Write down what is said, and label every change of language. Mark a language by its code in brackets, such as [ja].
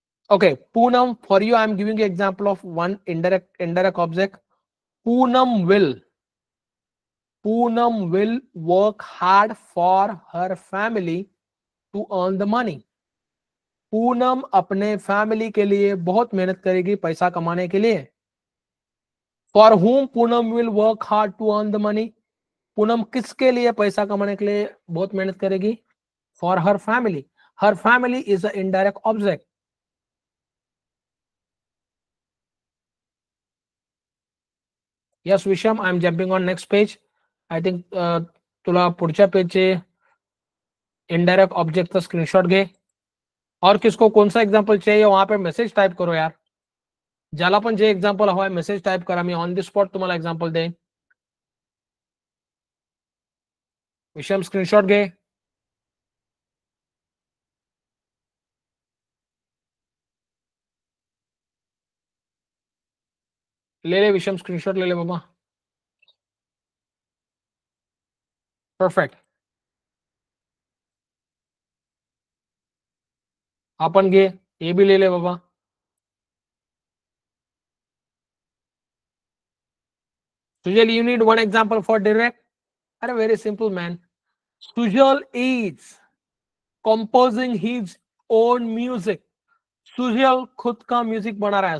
[en] Okay, Poonam, for you, I am giving you example of one indirect object. Poonam will work hard for her family to earn the money. [hi] Poonam अपने family के लिए बहुत मेहनत करेगी पैसा कमाने के लिए. [en] For whom Poonam will work hard to earn the money? [hi] Poonam किसके लिए पैसा कमाने के लिए बहुत मेहनत करेगी? [en] For her family. Her family is an indirect object. Yes, Visham, I'm jumping on next page. I think [mr] तुला पुढच्या पेजचे इनडायरेक्ट ऑब्जेक्टचा स्क्रीनशॉट घे. [hi] और किसको कौन सा एग्जांपल चाहिए वहां पे मेसेज टाइप करो यार. [mr] ज्याला पण जे एक्झाम्पल हवंय मेसेज टाइप करा. मी [en] on the spot [mr] तुम्हाला एक्झाम्पल देईन. विषम स्क्रीनशॉट घे. [hi] ले ले विषम स्क्रीनशॉट ले ले बाबा. परफेक्ट. अपन घे, ए भी ले ले बाबा. [en] Sujal, you need one example for direct. Are very simple, man. Sujal is composing his own music. [hi] Sujal खुद का म्यूजिक बना रहा है.